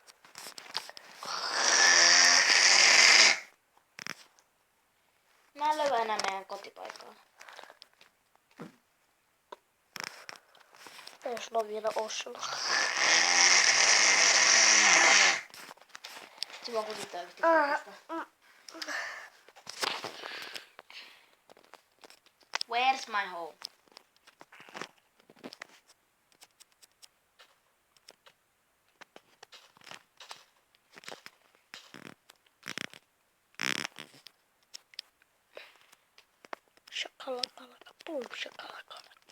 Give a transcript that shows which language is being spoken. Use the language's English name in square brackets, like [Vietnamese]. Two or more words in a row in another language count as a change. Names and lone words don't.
[Finnish] Mä en löyä enää meidän kotipaikkaa. Jos on vielä Oslosta. Se vaan kutittaa yhtä. [English] Where's my home? Shakalakalaka, boom, shakalakalaka.